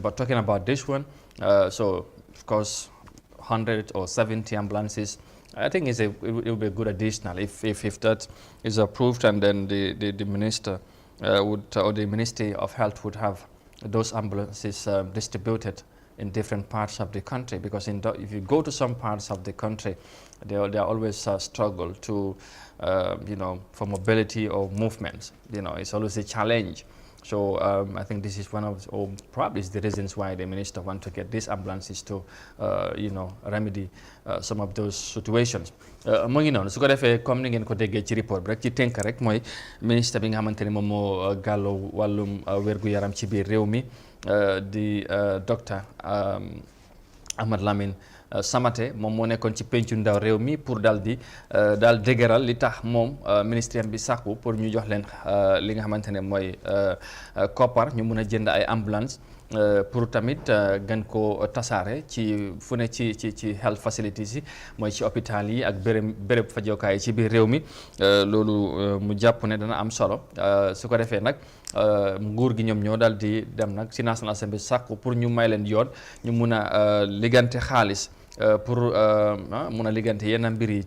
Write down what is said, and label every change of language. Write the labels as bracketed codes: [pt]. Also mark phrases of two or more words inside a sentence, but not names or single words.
[en] But talking about this one, so of course 100 or 70 ambulances, I think it will be a good additional if that is approved, and then the minister or the Ministry of Health would have those ambulances distributed in different parts of the country, because if you go to some parts of the country, there are always a struggle to, for mobility or movement. It's always a challenge. So I think this is one of, or probably is the reasons why the minister wants to get these ambulances to, remedy some of those situations. [wo] Mu ngi noonu su ko defee comme ni ngeen ko déggee ci report bi rek ci tënk rek mooy ministre bi nga xamante ne moom moo gàllu wàllum wér-gu-yaram ci biir réew mi di docteur Ahmad Lamin Samate moom moo nekkoon ci pencu ndaw réew mi pour daal dëgëral li tax moom ministère bi sàkku pour ñu jox leen li nga xamante ne mooy koppar ñu mun a jënd ay ambulance pour tamit gën ko tasaare ci fu ne ci [en] health facilities [wo] yi mooy ci hôpital yi ak béréb fajokaay yi ci biir réew mi loolu mu jàpp ne dana am solo su ko defee nag nguur gi ñoom ñoo daal di dem nag ci National Assembly sàkku pour ñu may leen yoon ñu mun a liggante xaalis pour mun a liggante yenn mbir yi